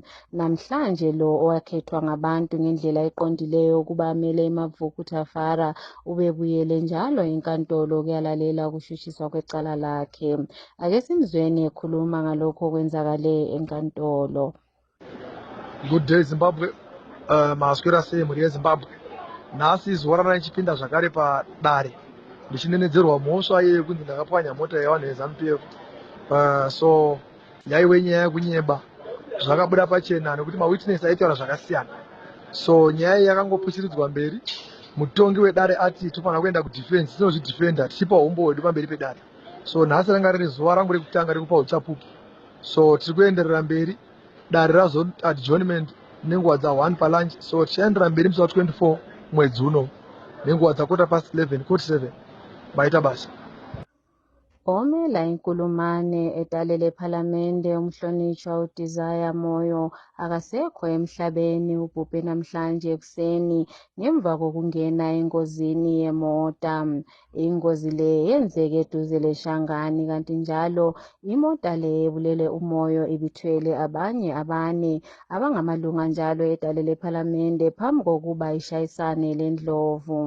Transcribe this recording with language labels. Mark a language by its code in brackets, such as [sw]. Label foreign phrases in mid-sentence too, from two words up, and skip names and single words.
[nd] Namhlanje lo owakhethwa ngabantu ngendlela eqondileyo ukuba amele iMavuku Tafara ubebuyele njalo enkantolo ukuyalalela ukushushiswa kwecala lakhe. Ake simzweni ekhuluma ngalokho okwenzakale enkantolo. [en] Good day Zimbabwe. [sn] Maswera sei muri yeZimbabwe. Nhasi zuva rana richipinda zvakare padare ndichinenedzerwa mhosva yekunzi ndakapwanya mota yevanhu veZANU-PF. So yaive nyaya yekunyeba zvakabuda pachena nekuti mawitness aitaura zvakasiyana. So nyaya iyi yakangopushiridzwa mberi. Mutongi wedare ati tofanira kuenda kudefense tinozvidefenda tichipa umbo hwedu pamberi pedare. So nhasi ranga riri zuva rangu rekutanga rekupa uchapupu. So tiri kuenderera mberi. Dare razo adjournment nenguva dza1 palunch. So tichaendera mberi musi wa24 mwedzi uno nenguva dza11:15 47 maita basa. [nd] Omela inkulumane edale lephalamende umhlonitshwa uDesire Moyo akasekho emhlabeni ubhubhe namhlanje ekuseni ngemva kokungena engozini yemota. Ingozi le yenzeke eduze leShangani kanti njalo imota le ebulele umoyo ibithwele abanye abane abangamalunga njalo edale lephalamende phambi kokuba ishayisane leNdlovu.